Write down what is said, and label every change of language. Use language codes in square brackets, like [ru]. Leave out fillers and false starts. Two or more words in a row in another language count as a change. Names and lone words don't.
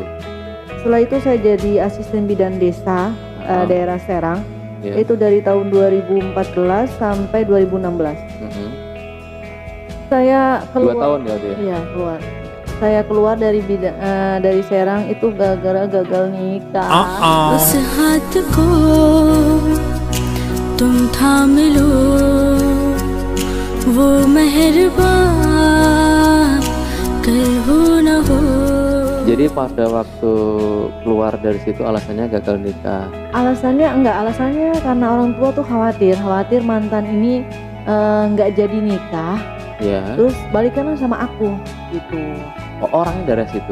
[id] Setelah itu saya jadi asisten bidan desa daerah Serang. Yeah. Itu dari tahun 2014 sampai 2016. Saya keluar. 2 tahun ya dia? Iya, keluar. Saya keluar dari dari Serang itu gara-gara gagal nikah. [hi] उस हाथ को तुम थाम लो, वो मेहरबान कल हो न हो. [id] Jadi pada waktu keluar dari situ alasannya gagal nikah? Alasannya karena orang tua tuh khawatir mantan ini nggak jadi nikah. Ya. Terus balikan sama aku gitu. Oh, orangnya dari situ?